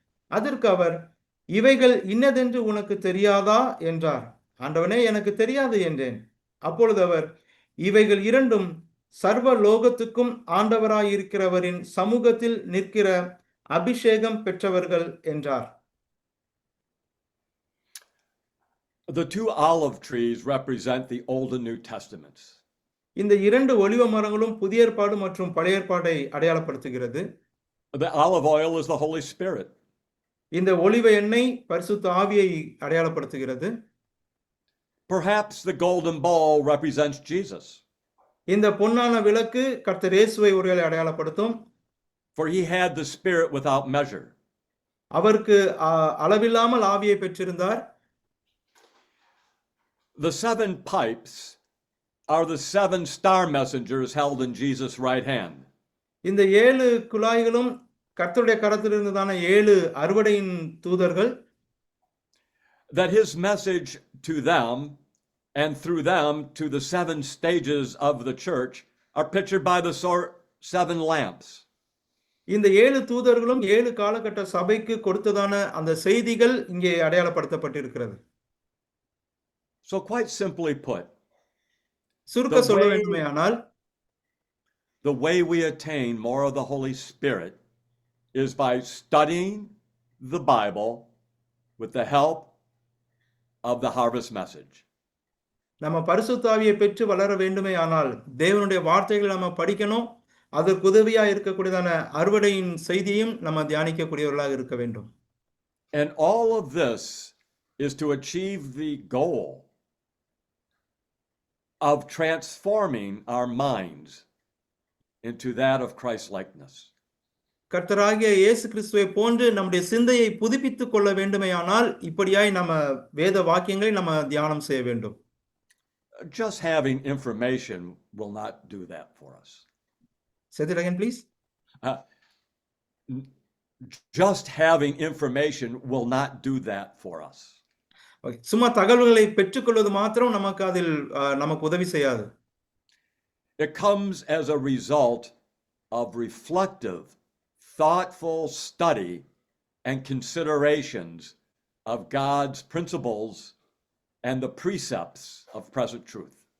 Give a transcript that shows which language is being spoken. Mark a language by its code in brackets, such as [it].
[ta] அதற்கு அவர், இவைகள் இன்னதென்று உனக்கு தெரியாதா என்றார். ஆண்டவனே, எனக்கு தெரியாது என்றேன். அப்பொழுது அவர், இவைகள் 2ம் சர்வ லோகத்துக்கும் ஆண்டவராயிருக்கிறவரின் சமூகத்தில் நிற்கிற அபிஷேகம் பெற்றவர்கள் என்றார். [en] The 2 olive trees represent the Old and New Testaments. [ta] இந்த 2 ஒலிவ மரங்களும் புதிய ஏற்பாடு மற்றும் பழைய ஏற்பாட்டை அடையாளப்படுத்துகிறது. [en] The olive oil is the Holy Spirit. [ta] இந்த ஒலிவ எண்ணெய் பரிசுத்த ஆவியை அடையாளப்படுத்துகிறது. [en] Perhaps the golden bowl represents Jesus. [ta] இந்த பொன்னான விளக்கு கர்த்தர் இயேசுவை ஒருவேளை அடையாளப்படுத்தும். [en] For he had the Spirit without measure. [ta] அவருக்கு அளவில்லாமல் ஆவியை பெற்றிருந்தார். [en] The 7 pipes are the 7 star messengers held in Jesus' right hand. [ta] இந்த 7 குழாய்களும் கர்த்தருடைய கரத்தில் இருந்ததான 7 அறுவடையின் தூதர்கள். [en] That his message to them and through them to the 7 stages of the church are pictured by the 7 lamps. [ta] இந்த 7 தூதர்களும் 7 காலகட்ட சபைக்கு கொடுத்ததான அந்த செய்திகள் இங்கே அடையாளப்படுத்தப்பட்டிருக்கிறது. [en] So quite simply put, [ta] சுருக்க சொல்ல வேண்டுமேயானால், [en] the way we attain more of the Holy Spirit is by studying the Bible with the help of the harvest message. [ta] நம்ம பரிசுத்த ஆவியை பெற்று வளர வேண்டுமேயானால் தேவனுடைய வார்த்தைகளை நம்ம படிக்கணும். அதற்கு உதவியா இருக்கக்கூடியதான அறுவடையின் செய்தியையும் நம்ம தியானிக்கக்கூடியவர்களாக இருக்க வேண்டும். [en] And all of this is to achieve the goal of transforming our minds into that of Christ-likeness. [ta] கர்த்தராகிய இயேசு கிறிஸ்துவை போன்று நம்முடைய சிந்தையை புதுப்பித்துக் கொள்ள வேண்டுமேயானால் இப்படியாய் நம்ம வேத வாக்கியங்களை நம்ம தியானம் செய்ய வேண்டும். [en] Just having information will not do that for us. Say that again, please. Just having information will not do that for us. Okay. [ta] சும்மா தகவல்களை பெற்றுக்கொள்வது மாத்திரம் நமக்கு அதில் நமக்கு உதவி செய்யாது. [en] It comes as a result of reflective, thoughtful study and considerations of God's principles and the precepts of present truth.